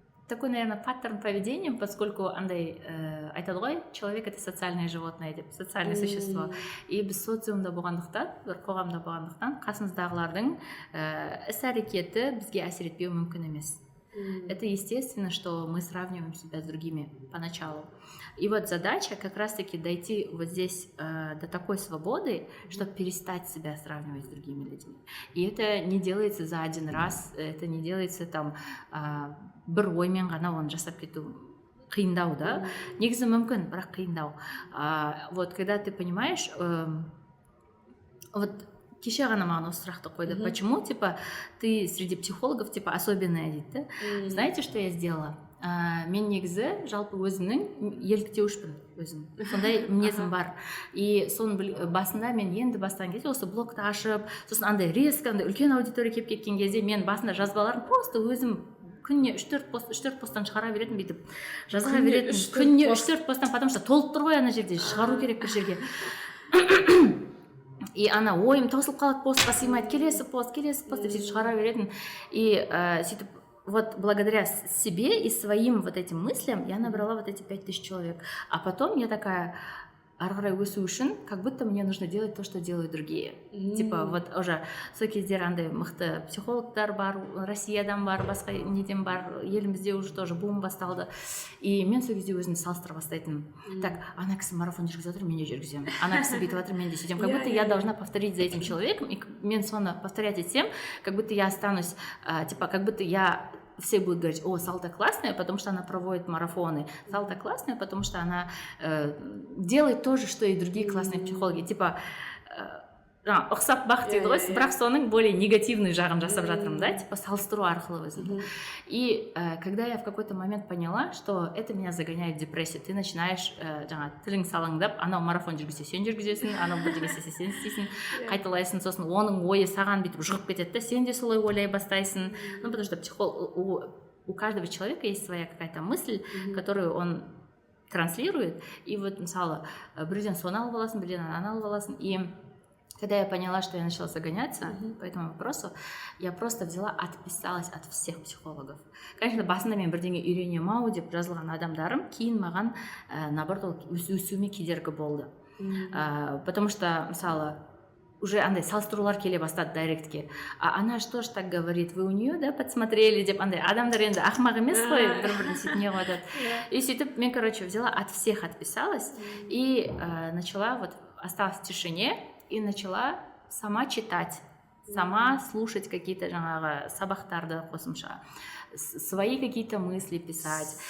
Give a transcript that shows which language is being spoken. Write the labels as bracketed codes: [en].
[ru] такой, наверное, паттерн поведения, поскольку [kk] андай айтады ғой, [ru] человек это социальное животное деп, социальное существо. [kk] И біз социумда болғандықтан, бір қоғамда болғандықтан, қасымыздағылардың іс-әрекеті бізге әсер етпеуі мүмкін емес. [ru] Это естественно, что мы сравниваем себя с другими поначалу. И вот задача как раз-таки дойти вот здесь до такой свободы, чтобы перестать себя сравнивать с другими людьми. И это не делается за один раз, это не делается там [kk] бір оймен ғана оны жасап кету қиындау, да? Негізі мүмкін, бірақ қиындау. [ru] Вот когда ты понимаешь, [kk] вот кеше ғана маған осы сұрақты қойды. [ru] Почему, типа, ты среди психологов, типа, особенная дейді, да? Знаете, что я сделала? [kk] Мен негізі жалпы өзімнің еліктеушпін өзім. Сондай мінезім бар. И соның басында мен енді бастаған кезде осы блогты ашып, сосын андай резко, андай үлкен аудитория келіп кеткен кезде мен басында жазбаларын просто өзім күніне 3-4 посттан шығара беретін, бүйтіп жазға беретін. Күніне 3-4 посттан, потому что толып тұр ғой ана жерде, шығару керек бір жерге. И ана ойым таусылып қалады, постқа сыймайды, келесі пост деп сөйтіп шығара беретін. [ru] И сөйтіп вот благодаря себе и своим вот этим мыслям я набрала вот эти 5000 человек. А потом я такая, [kk] ары қарай өсу үшін, [ru] как будто мне нужно делать то, что делают другие. [kk] Типа вот уже сол кездер андай мықты психологтар бар, Россиядан бар, басқа неден бар, елімізде уже тоже бум басталды. И мен сол кезде өзімді салыстыра бастайтын. Так, ана кісі марафон жүргізіп жатыр, мен де жүргіземін. Ана кісі бүйтіп жатыр, мен де сөйтемін. [ru] Как будто я должна повторить за этим человеком, [kk] и мен соны повторять етсем, [ru] как будто я останусь, типа, как будто я все будут говорить: о, Салта классная, потому что она проводит марафоны. Салта классная, потому что она делает то же, что и другие классные психологи. [kk] Типа, ұқсап бақ дейді ғой, бірақ соның [ru] более негативный [kk] жағын жасап жатырмын, да, типа салыстыру арқылы өзімді. [ru] И когда я в какой-то момент поняла, что это меня загоняет в депрессию, ты начинаешь [kk] жаңа тілің салаңдап, анау марафон жүргізсе сен жүргізесің, анау бірдеңе істесе сен істейсің, қайталайсың, сосын оның ойы саған бүйтіп жұғып кетеді да, сен де солай ойлай бастайсың. [ru] Ну, потому что у каждого человека есть своя какая-то мысль, которую он транслирует. [kk] И вот, мысалы, бірден соны алып аласың, бірден ананы алып аласың. [ru] И когда я поняла, что я начала загоняться по этому вопросу, я просто взяла, отписалась от всех психологов. [kk] Конечно, басында мен бірдеңе үйренемін-ау деп жазылған адамдарым кейін маған наоборот өсуіме кедергі болды. Потому что, мысалы, уже андай салыстырулар келе бастады директке. [ru] А она что ж так говорит, вы у нее, да, подсмотрели [kk] деп, андай адамдар енді ақымақ емес қой, бір-бірін сөйтіп не қылады. И сөйтіп мен, [ru] короче, взяла, от всех отписалась и начала, вот, осталась в тишине и начала сама читать, сама слушать какие-то [kk] жаңағы сабақтарды қосымша, [ru] свои какие-то мысли писать,